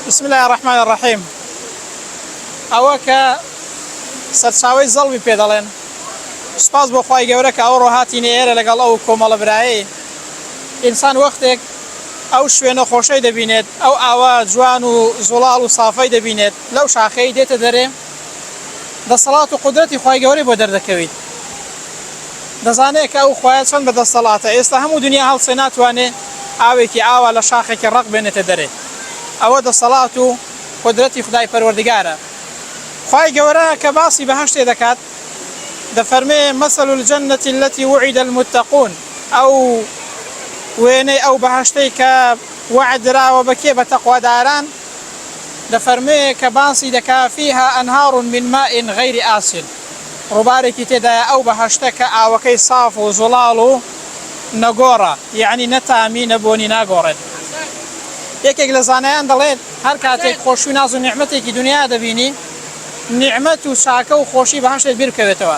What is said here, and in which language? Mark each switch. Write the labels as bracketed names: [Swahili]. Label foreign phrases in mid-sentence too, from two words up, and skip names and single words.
[Arabic] بسم الله الرحمن الرحيم. [Central Kurdish] أوكا سرساوي زلبي بيدالين سپاس بۆ خوای گەورە کە ئەو ڕۆهاتینە ئێرە لەگەڵ ئەو کۆمەڵە برایەی ئینسان وەختێک ئەو شوێنە خۆشەی دەبینێت، ئەو ئاوا جوان و زوڵاڵ و سافەی دەبینێت، لەو شاخەی دێتە دەرێ دەسەڵات و قودرەتی خوای گەورەی بۆ دەردەکەویت. دەزانێت کە ئەو خوایە چەند بەدەسەڵاتە. ئێستا هەموو دنیا هەڵسێ ناتوانێت ئاوێکی ئاوا لە شاخێکی ڕق بێنێتە دەرێ. ئەوە دەسەڵات و قودرەتی خودای پەروەردگارە. خوای گەورە کە باسی بەهەشتێ دەکات دەفەرمێ [Arabic] مثل الجنة التي وعد المتقون، [Central Kurdish] ئەو وێنەی ئەو بەهەشتەی کە وعد راوە بەکێ بە تەقواداران دەفەرمێ کە باسی دەکا [Arabic] فيها أنهار من ماء غير آسن، [Central Kurdish] ڕووبارێکی تێدایە ئەو بەهەشتە کە ئاوەکەی ساف و زوڵاڵ و نەگۆڕە، یعنی نەتامی نەبوونی ناگۆڕێت. یەکێک لە زانایان دەڵێت هەر کاتێک خۆشی و ناز و نیعمەتێکی دنیا دەبینی، نیعمەت و چاکە و خۆشی بەهەشتێت بیر بکەوێتەوە.